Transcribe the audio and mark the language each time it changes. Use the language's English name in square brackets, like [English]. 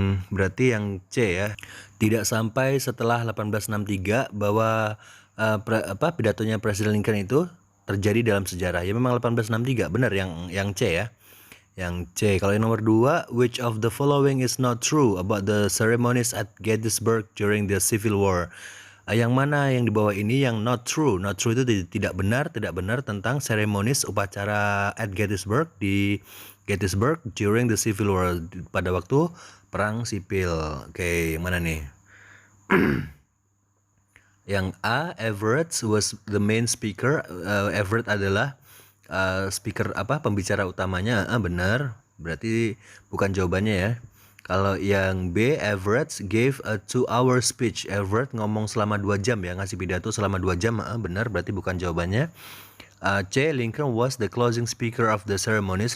[Indonesian] Berarti yang C ya. Tidak sampai setelah 1863 bahwa pidatonya Presiden Lincoln itu terjadi dalam sejarah. Ya memang 1863, benar yang C ya. Yang C. Kalau yang nomor 2, [English] which of the following is not true about the ceremonies at Gettysburg during the Civil War? [Indonesian] Yang mana yang di bawah ini yang not true? Not true itu tidak benar tentang seremonis upacara at Gettysburg, di Gettysburg [English] during the Civil War, [Indonesian] pada waktu perang sipil. Oke, yang mana nih? Yang A, [English] Everett was the main speaker. [Indonesian] Everett adalah speaker pembicara utamanya. Benar, berarti bukan jawabannya ya. Kalau yang B, [English] Everett gave a 2-hour speech. [Indonesian] Everett ngomong selama 2 jam ya, ngasih pidato selama 2 jam. Benar, berarti bukan jawabannya. [English] C, Lincoln was the closing speaker of the ceremonies.